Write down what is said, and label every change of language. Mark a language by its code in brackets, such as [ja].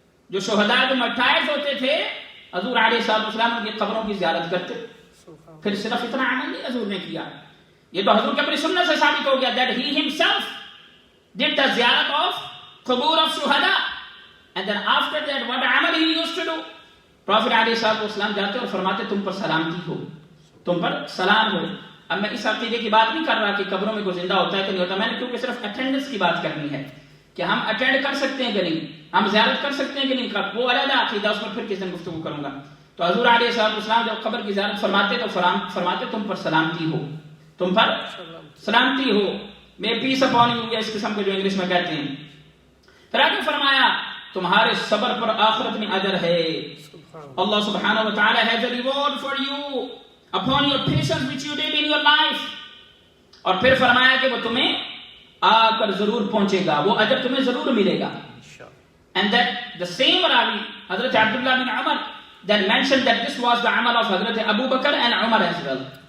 [ur] جو شہداء جو مرٹائرز ہوتے تھے حضور علیہ السلام ان کی قبروں کی زیارت کرتے. پھر صرف اتنا عمل نہیں حضور نے کیا، یہ تو حضور کی اپنی سنت سے ثابت ہو گیا [en] that he himself did the ziyarat of qubur of shuhada. And then after that what amal he used to do? [ur] Prophet علیہ السلام جاتے اور فرماتے تم پر سلامتی ہو، تم پر سلام ہو. اب میں اس عقیدے کی بات نہیں کر رہا کہ قبروں میں کوئی زندہ ہوتا ہے کہ نہیں ہوتا، میں نے کیونکہ صرف اٹینڈنس کی بات کرنی ہے کہ ہم اٹینڈ کر سکتے ہیں کہ نہیں، ہم زیارت کر سکتے ہیں کہ نہیں، وہ علیحدہ عقیدہ، اس پر پھر کسی دن گفتگو کروں گا. تو حضور علیہ السلام جب قبر کی زیارت فرماتے تو فرماتے تم پر سلامتی ہو، تم پر سلامتی ہو. میں [en] peace upon you [ur] اس قسم کے جو انگلش میں کہتے ہیں. پھر آگے فرمایا تمہارے صبر پر آخرت میں اجر ہے. [en] اللہ سبحانہ و تعالی has a reward for you upon your patience which you did in your life. [ur] اور پھر فرمایا کہ وہ تمہیں آ کر ضرور پہنچے گا، وہ اجر تمہیں ضرور ملے گا. [en] And that the same Rawi, Hazrat Abdullah bin Umar, then mentioned that this was the amal of Hazrat Abu Bakr and Umar as well.